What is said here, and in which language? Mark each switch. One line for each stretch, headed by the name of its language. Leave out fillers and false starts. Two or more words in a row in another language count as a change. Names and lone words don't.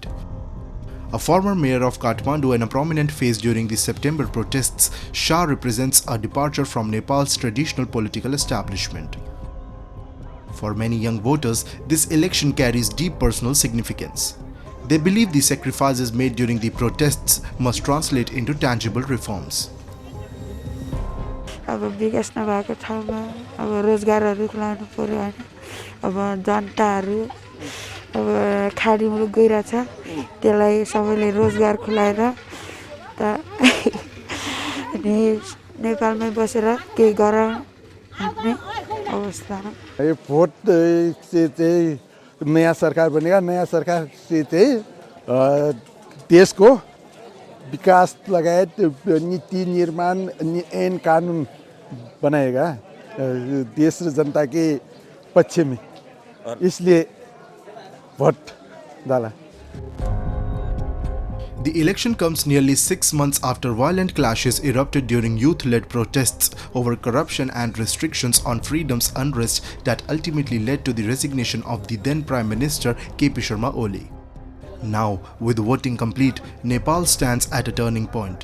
English: A former mayor of Kathmandu and a prominent face during the September protests, Shah represents a departure from Nepal's traditional political establishment. For many young voters, this election carries deep personal significance. They believe the sacrifices made during the protests must translate into tangible reforms.
Nepali: अब विकास नभएको ठाउँमा अब रोजगारहरू खुलाउनु पर्यो हैन अब जनताहरू अब खाडी मुलुक गइराछ त्यसलाई सबैले रोजगार खुलाएर त नेपालमै बसेर केही गरौँ भन्ने अवस्थामा यो भोट चाहिँ नयाँ सरकार बनेगा नयाँ सरकार चाहिँ देशको विकास लगायत नीति निर्माण ऐन कानून
Hindi: बनाएगा देश र जनता के पक्ष में इसलिए वोट डाला.
English: The election comes nearly 6 months after violent clashes erupted during youth-led protests over corruption and restrictions on freedoms unrest that ultimately led to the resignation of the then Prime Minister KP Sharma Oli. Now, with voting complete, Nepal stands at a turning point.